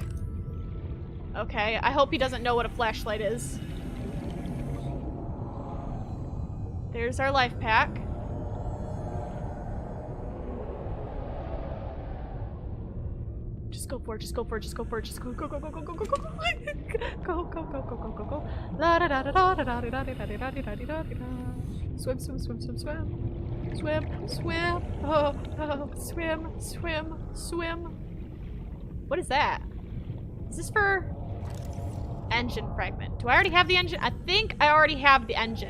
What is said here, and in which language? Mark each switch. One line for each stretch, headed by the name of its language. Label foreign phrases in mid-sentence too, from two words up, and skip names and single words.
English: Okay, I hope he doesn't know what a flashlight is. There's our life pack. Just go for it, just go for it, just go for it, just go, go, go, go, go, go, go, go, go, go, go, go, go, go, go, go. La da da da da da da da da da da da da da. Swim, swim, swim, swim, swim. Swim, swim. Oh, oh, swim, swim, swim. What is that? Is this for engine fragment? Do I already have the engine? I think I already have the engine.